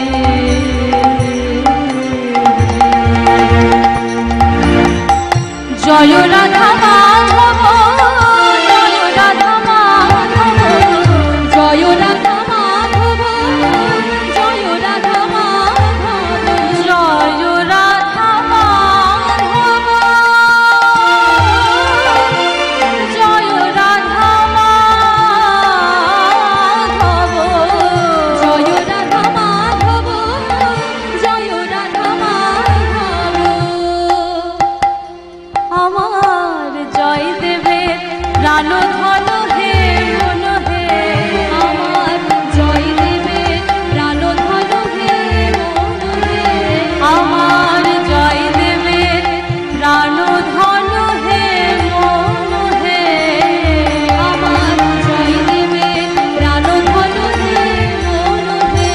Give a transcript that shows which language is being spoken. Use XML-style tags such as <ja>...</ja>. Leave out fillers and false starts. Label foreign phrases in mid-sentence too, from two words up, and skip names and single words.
<hi>जय राधा माधव, जय राधा माधव, जय राधा माधव, जय राधा माधव, जय राधा माधव, जय राधा माधव, जय राधा माधव, जय राधा माधव।</hi> <bn>আমার জয় দেবে প্রাণ ধন হে মন হে, আমার জয় দেবে প্রাণ ধন হে মন হে, আমার জয় দেবে প্রাণ ধন হে মন হে, আমার জয় দেবে প্রাণ ধন হে মন হে।</bn>